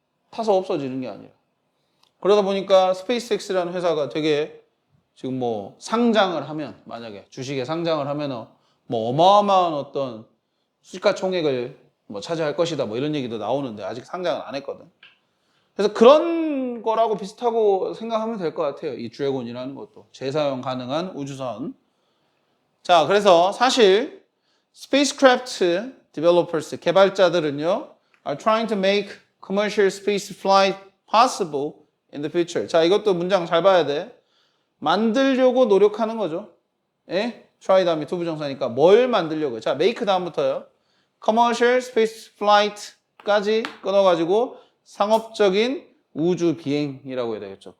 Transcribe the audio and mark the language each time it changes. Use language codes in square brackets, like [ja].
[ko] 타서 없어지는 게 아니라. 그러다 보니까 스페이스X라는 회사가 되게 지금 뭐 상장을 하면, 만약에 주식에 상장을 하면 뭐 어마어마한 어떤 시가총액을 뭐 차지할 것이다, 뭐 이런 얘기도 나오는데 아직 상장은 안 했거든. 그래서 그런 거라고 비슷하고 생각하면 될 것 같아요. 이 드래곤이라는 것도. 재사용 가능한 우주선. 자, 그래서 사실 [en] spacecraft developers, [ko] 개발자들은요, [en] are trying to make commercial space flight possible in the future. [ko] 자, 이것도 문장 잘 봐야 돼. 만들려고 노력하는 거죠. 예? try 다음에 투부정사니까 뭘 만들려고요? 자, make 다음부터요. [en] commercial space flight [ko] 까지 끊어가지고 상업적인 우주 비행이라고 해야 되겠죠.